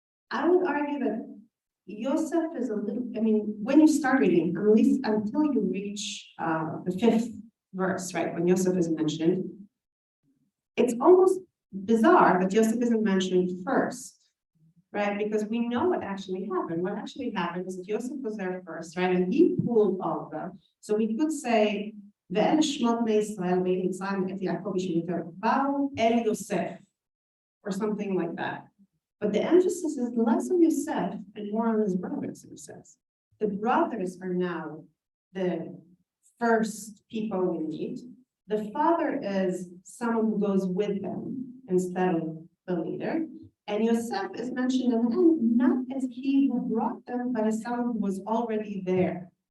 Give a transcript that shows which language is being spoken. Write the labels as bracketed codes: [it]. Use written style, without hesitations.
[en] I would argue that Yosef is a little, I mean, when you start reading, at least until you reach the 5th verse, right, when Yosef is mentioned, it's almost bizarre that Yosef isn't mentioned first, right? Because we know what actually happened. What actually happened is that Yosef was there first, right? And he pulled all of them. So we could say, [he] ואלה שמות בני ישראל באים מצרים את יעקב בשבטו באו אל יוסף, [en] or something like that. But the emphasis is less on Yosef and more on his brothers, it says. The brothers are now the first people we meet. The father is someone who goes with them instead of the leader. And Yosef is mentioned in the end, not as he who brought them, but as someone who was already there.